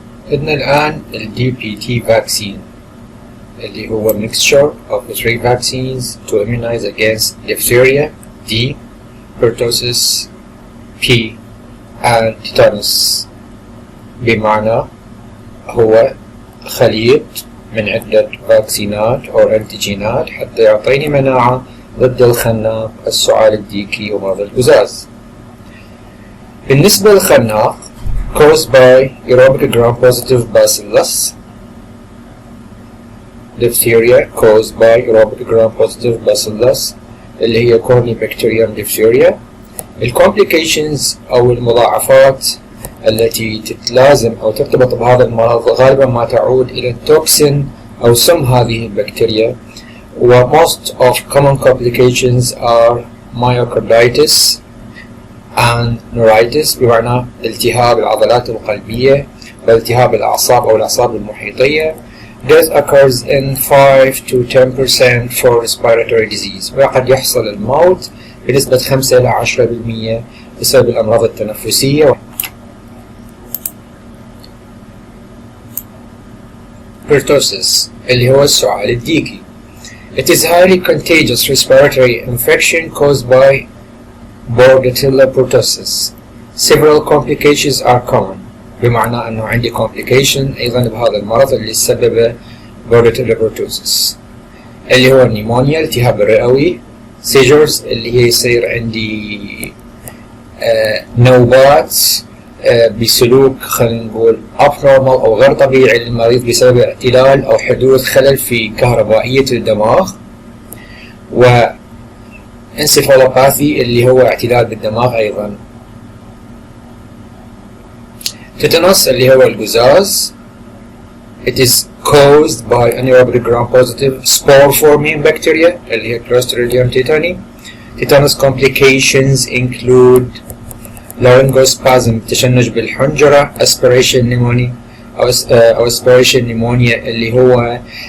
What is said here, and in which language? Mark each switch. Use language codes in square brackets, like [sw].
[ar] عندنا الآن ال DPT vaccine اللي هو [en] mixture of the 3 vaccines to immunize against diphtheria D, pertussis P and tetanus، [ar] بمعنى هو خليط من عدة فاكسينات أو أنتيجينات حتى يعطيني مناعة ضد الخناق، السعال الديكي ومرض القزاز. بالنسبة للخناق [en] caused by aerobic gram-positive bacillus، diphtheria caused by aerobic gram-positive bacillus [ar] اللي هي [en] Corynebacterium diphtheria. [ar] الكومبليكيشنز أو المضاعفات التي تتلازم أو ترتبط بهذا المرض غالبا ما تعود إلى التوكسين أو سم هذه البكتيريا، و [en] most of common complications are myocarditis and neuritis، [ar] بمعنى التهاب العضلات القلبية والتهاب الأعصاب أو الأعصاب المحيطية. [en] Death occurs in 5 to 10% for respiratory disease، [ar] وقد يحصل الموت بنسبة 5 إلى 10% بسبب الأمراض التنفسية. Pertussis اللي هو السعال الديكي. [en] It is highly contagious respiratory infection caused by Bordetella pertussis. Several complications are common، [ar] بمعنى أنه عندي complication أيضا بهذا المرض اللي سببه Bordetella pertussis اللي هو النيمونيا التهاب الرئوي، seizures اللي هي يصير عندي نوبات بسلوك خلينا نقول abnormal أو غير طبيعي للمريض بسبب اعتلال أو حدوث خلل في كهربائية الدماغ، وانسفالوباثي اللي هو اعتلال بالدماغ أيضا. تيتانوس اللي هو القزاز [en] it is caused by anaerobic gram-positive spore-forming bacteria [ar] اللي هي [en] Clostridium tetani. Tetanus complications include laryngospasm [ar] تشنج بالحنجرة، [en] aspiration pneumonia أو aspiration pneumonia [ar] اللي هو